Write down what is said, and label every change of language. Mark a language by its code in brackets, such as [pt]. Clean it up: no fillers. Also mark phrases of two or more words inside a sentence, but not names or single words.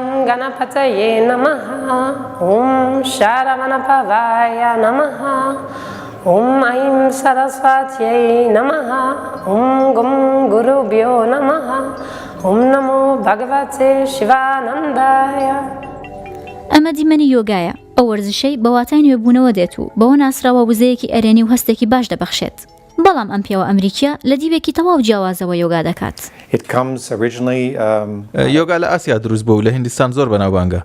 [sa] गणपतये नमः, शरवणभवाय नमः, ऐं सरस्वत्यै नमः, गं गुरुभ्यो नमः, नमो भगवते शिवानन्दाय. [ckb] ئەمە دیمەنی یۆگایە، ئەو وەرزشەی بەواتای نوێبوونەوە دێت و بەوە ناسراوە وزەیەکی ئەرێنی و هەستێکی باش دەبەخشێت. بەڵام ئەم پیاوە ئەمریکیە لە دیوێکی تەواو جیاوازەوە یۆگا دەکات. یۆگا لە ئاسیا دروست بوو، لە هیندستان زۆر بەناوبانگە.